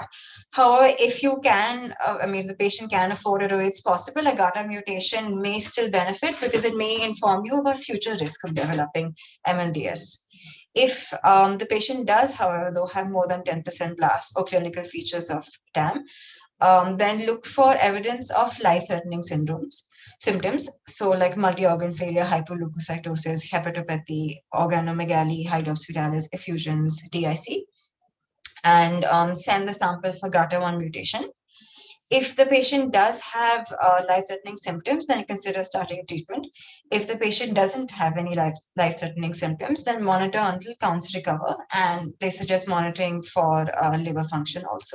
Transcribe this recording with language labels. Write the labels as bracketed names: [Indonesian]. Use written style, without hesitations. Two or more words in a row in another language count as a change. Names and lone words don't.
[English] However, if you can, if the patient can afford it or it's possible, a GATA mutation may still benefit because it may inform you about future risk of developing MLDS. If the patient does, however, though have more than 10% blast or clinical features of TAM, then look for evidence of life-threatening symptoms. So like multi-organ failure, hyperleukocytosis, hepatopathy, organomegaly, hydrops fetalis, effusions, DIC, and send the sample for GATA1 mutation. If the patient does have life-threatening symptoms, then consider starting treatment. If the patient doesn't have any life-threatening symptoms, then monitor until counts recover, and they suggest monitoring for liver function also.